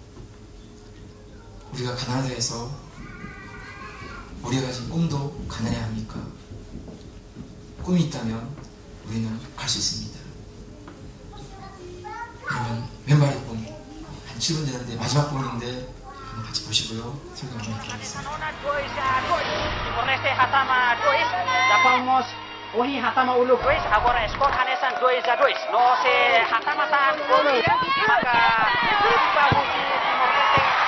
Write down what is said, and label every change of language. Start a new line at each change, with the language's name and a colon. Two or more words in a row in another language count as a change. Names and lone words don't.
Korean: 우리가 가난하다 해서 우리가 가진 꿈도 가난해야 합니까? 꿈이 있다면 우리는 갈 수 있습니다. 여러분, 왼발의 꿈 한 7분 되는데 마지막 꿈인데 한번 같이 보시고요. 설교 한번 해드리겠습니다.
Tetum: Ohi hatama uluk dois, agora skor hanesan 2-2. No se hatama tan gol,
Indonesian: maka bagus di
Tetum: Timor Leste.